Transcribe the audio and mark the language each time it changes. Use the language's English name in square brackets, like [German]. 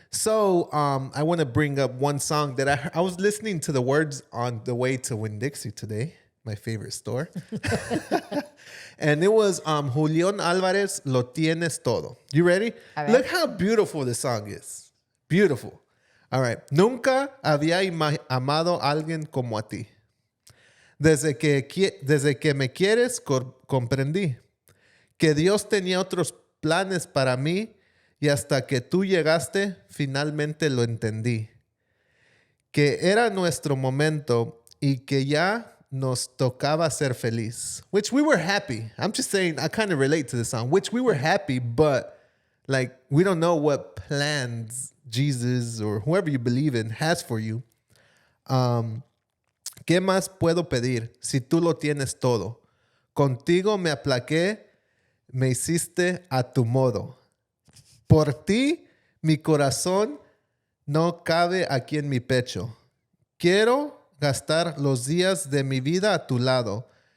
[English] So I want to bring up one song that I was listening to the words on the way to Winn-Dixie today, my favorite store. And it was Julián Álvarez, Lo Tienes Todo. You ready? Look how beautiful this song is. Beautiful. All right. [Spanish] Nunca había amado a alguien como a ti. Desde que me quieres, comprendí que Dios tenía otros planes para mí. Y hasta que tú llegaste, finalmente lo entendí. Que era nuestro momento y que ya nos tocaba ser feliz. [English] Which we were happy. I'm just saying, I kind of relate to this song. Which we were happy, but like we don't know what plans Jesus or whoever you believe in has for you. [Spanish] ¿Qué más puedo pedir si tú lo tienes todo? Contigo me aplaqué, me hiciste a tu modo. Por ti, mi corazón no cabe aquí en mi pecho. Quiero gastar los días de mi vida a tu lado.